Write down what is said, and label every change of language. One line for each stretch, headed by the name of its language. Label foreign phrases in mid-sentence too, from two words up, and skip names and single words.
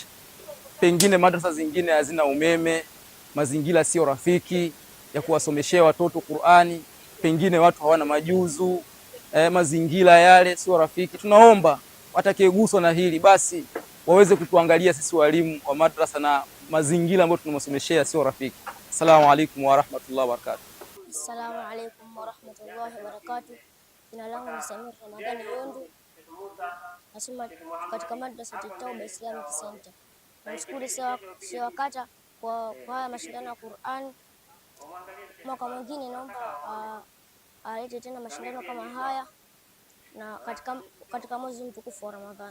Swahili: Pengine madrasa zingine hazina umeme, mazingira sio rafiki ya kuwasomeshea watoto Qur'ani. Pengine watu hawana majuzu, mazingira yale sio rafiki. Tunaomba watakayeguswa na hili basi waweze kutuangalia sisi walimu wa madrasa na mazingira ambayo tunamsomeshea sio rafiki.
Arabic: السلام عليكم ورحمة الله وبركاته. السلام عليكم ورحمة الله وبركاته.
Swahili: Jina langu ni Samir Ramadhani Yundu, nasoma katika madrasa Tauba Islamic Center. Namshukuru Sheikh Wakata kwa haya mashindano ya Qur'an. Mwaka mwingine naomba alete tena mashindano kama haya na katika mwezi mtukufu wa Ramadhani.